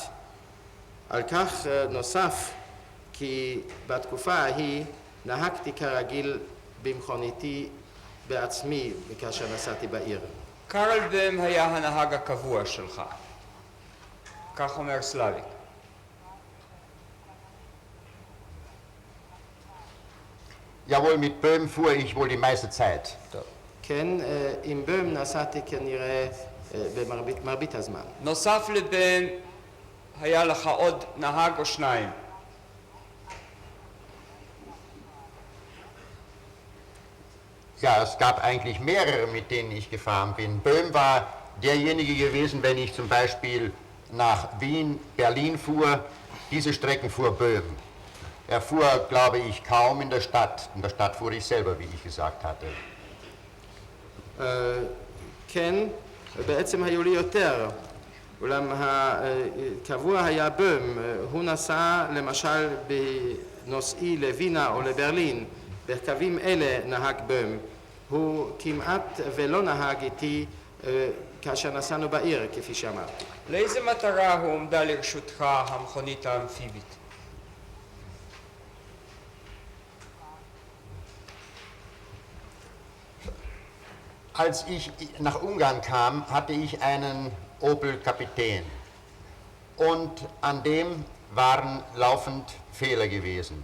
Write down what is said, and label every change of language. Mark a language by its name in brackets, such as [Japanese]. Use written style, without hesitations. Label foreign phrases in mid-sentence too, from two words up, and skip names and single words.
[Hebrew] על כך נוסף כי בתקופה ההיא נהגתי כרגיל במכוניתי בעצמי כאשר נסעתי בעיר. קרל בם היה הנהג הקבוע שלך. כך אומר סלאביק. [German] Jawohl, mit Böhm fuhr ich wohl die meiste Zeit. [Hebrew] כן, עם בם נסעתי כנראה במרבית הזמן. נוסף לבם היה לך עוד נהג או שניים? [German] Ja, es gab eigentlich mehrere, mit denen ich gefahren bin. Böhm war derjenige gewesen, wenn ich zum Beispiel nach Wien, Berlin fuhr, diese Strecken fuhr Böhm. Er fuhr, glaube ich, kaum in der Stadt. In der Stadt fuhr ich selber, wie ich gesagt hatte. [Hebrew] כן, בעצם היו לי יותר, אולם הקבוע היה בום, הוא נסע למשל בנוסעי לווינה או לברלין, בקווים אלה נהג בום, הוא כמעט ולא נהג איתי כאשר נסענו בעיר, כפי שאמרתי. לאיזה מטרה הועמדה לרשותך המכונית האמפיבית? [German] Als ich nach Ungarn kam, hatte ich einen Opel Kapitän und an dem waren laufend Fehler gewesen.